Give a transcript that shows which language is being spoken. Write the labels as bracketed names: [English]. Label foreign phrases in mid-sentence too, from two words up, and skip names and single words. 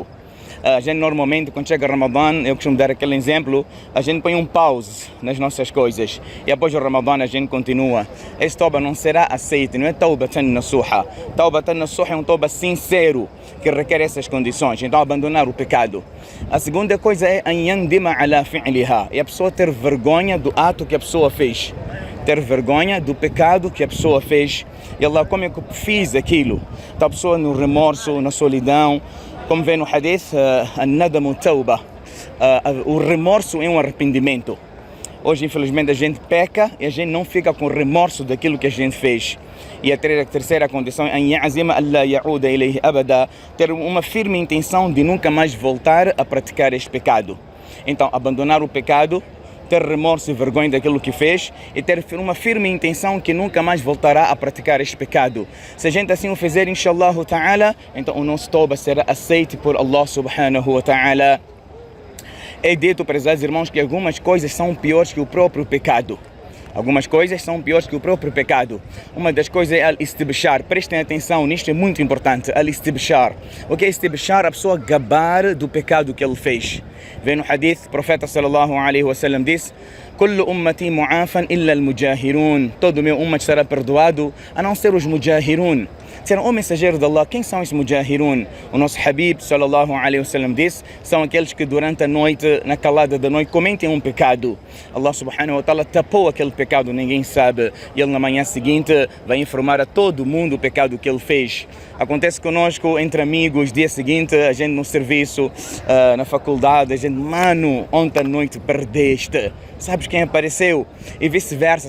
[Portuguese] A gente normalmente, quando chega Ramadã, eu costumo dar aquele exemplo, a gente põe um pause nas nossas coisas e após o Ramadã a gente continua. Esse Tawbah não será aceito, não é [Arabic] توبة نصوحا. توبة نصوحا [Portuguese] é um Tawbah sincero que requer essas condições, então abandonar o pecado. A segunda coisa é [Arabic] أن يندم على فعلها, [Portuguese] é a pessoa ter vergonha do ato que a pessoa fez. Ter vergonha do pecado que a pessoa fez. E Allah, como é que eu fiz aquilo? Está a pessoa no remorso, na solidão. Como vê no hadith, [Arabic] الندم توبة, [Portuguese] o remorso é um arrependimento. Hoje, infelizmente, a gente peca e a gente não fica com remorso daquilo que a gente fez. E a terceira condição é [Arabic] أن يعزم ألا يعود إليه أبدا, [Portuguese] ter uma firme intenção de nunca mais voltar a praticar este pecado. Então, abandonar o pecado, ter remorso e vergonha daquilo que fez e ter uma firme intenção que nunca mais voltará a praticar este pecado. Se a gente assim o fizer, [Arabic] إن شاء الله تعالى, [Portuguese] então o nosso Tawbah será aceito por [Arabic] الله سبحانه وتعالى. [Portuguese] É dito, prezados irmãos, que algumas coisas são piores que o próprio pecado. Algumas coisas são piores que o próprio pecado. Uma das coisas é al-istibshar. Prestem atenção, nisto é muito importante. Al-istibshar. O que é istibshar? A pessoa gabar do pecado que ele fez. Vem no hadith, o profeta [Arabic] صلى الله عليه وسلم [Portuguese] disse: [Arabic] كل أمتي معافى إلا المجاهرون. [Portuguese] Todo o meu ummat será perdoado, a não ser os mujahirun. Disseram, o mensageiro de Allah, quem são os mujahirun? O nosso Habib [Arabic] صلى الله عليه وسلم [Portuguese] disse: são aqueles que durante a noite, na calada da noite, cometem um pecado. [Arabic] الله سبحانه وتعالى [Portuguese] tapou aquele pecado, ninguém sabe. E ele na manhã seguinte vai informar a todo mundo o pecado que ele fez. Acontece conosco, entre amigos, dia seguinte, a gente no serviço, na faculdade, a gente, mano, ontem à noite perdeste. Sabes quem apareceu? E vice-versa.